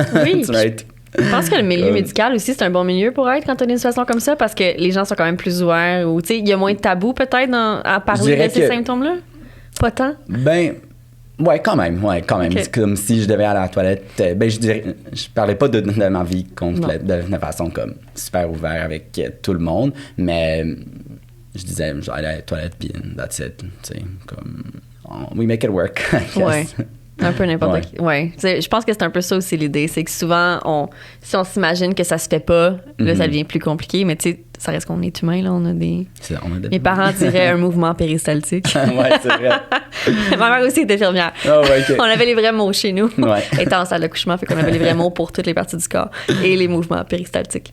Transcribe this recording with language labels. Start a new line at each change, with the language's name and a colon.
French: Oui, je pense que le milieu médical aussi, c'est un bon milieu pour être quand on a une situation comme ça, parce que les gens sont quand même plus ouverts, ou tu sais, il y a moins de tabous peut-être à parler de ces symptômes-là? Pas tant? Ben... Ouais, quand même. Okay. C'est comme si je devais aller à la toilette. Je parlais pas de ma vie complète de façon comme super ouverte avec tout le monde, mais je disais, je vais aller à la toilette, puis
English: that's it.
French: Tu sais, comme,
English: we make it work, I guess.
French: Ouais. Un peu n'importe qui. Ouais. Je pense que c'est un peu ça aussi l'idée. C'est que souvent, si on s'imagine que ça se fait pas, là, ça devient plus compliqué. Mais tu sais, ça reste qu'on est humain, là. On a des Mes parents diraient un mouvement péristaltique. Ouais, c'est vrai. Ma mère aussi était infirmière. On avait les vrais mots chez nous. Elle était en salle d'accouchement, fait qu'on avait les vrais mots pour toutes les parties du corps et les mouvements péristaltiques.